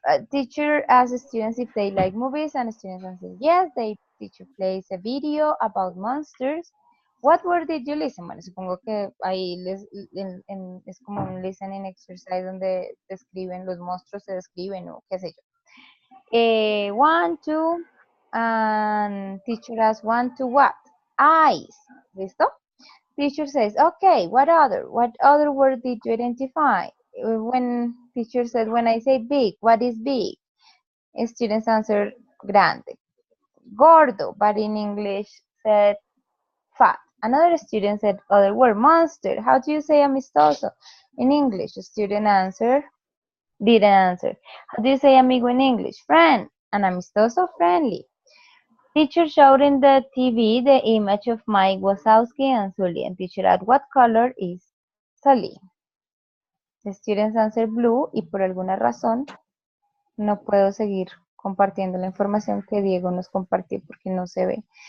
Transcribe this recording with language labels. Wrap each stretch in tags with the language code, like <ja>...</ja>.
<en>Teacher asks students if they like movies, and students answer yes. Teacher plays a video about monsters. What word did you listen?</en> <es>Bueno, supongo que ahí es como un listening exercise donde describen los monstruos, se describen o qué sé yo.</es> <en>1, 2, and teacher asks 1, 2, what? Eyes.</en> <es>¿Listo?</es> <en>Teacher says, okay, what other word did you identify? When teacher said, when I say big, what is big? Students answer grande. Gordo, but in English said fat. Another student said other word, monster. How do you say amistoso? In English, the student didn't answer. How do you say amigo in English? Friend. And amistoso, friendly. Teacher showed in the TV the image of Mike Wazowski and Sully. And teacher asked, what color is Sully? The students answer blue</en> <es>y por alguna razón no puedo seguir compartiendo la información que Diego nos compartió porque no se ve.</es>